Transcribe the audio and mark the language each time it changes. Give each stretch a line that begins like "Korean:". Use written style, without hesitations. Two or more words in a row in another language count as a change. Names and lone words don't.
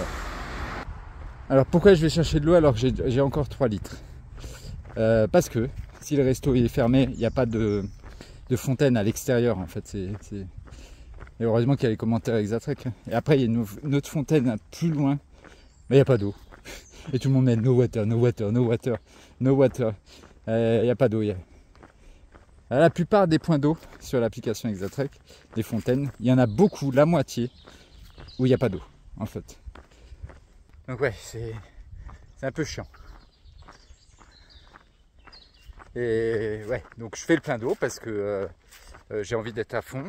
French: Alors pourquoi je vais chercher de l'eau alors que j'ai encore 3 litres? Parce que si le resto est fermé, il n'y a pas de fontaine à l'extérieur en fait. Et heureusement qu'il y a les commentaires Exatrek. Et après il y a une autre fontaine plus loin, mais il n'y a pas d'eau. Et tout le monde met
English: no water, no water, no water, no water.
French: Il n'y a pas d'eau. La plupart des points d'eau sur l'application Exatrek, des fontaines, il y en a beaucoup, la moitié, où il n'y a pas d'eau en fait. Donc ouais, c'est un peu chiant. Et ouais, donc je fais le plein d'eau parce que j'ai envie d'être à fond.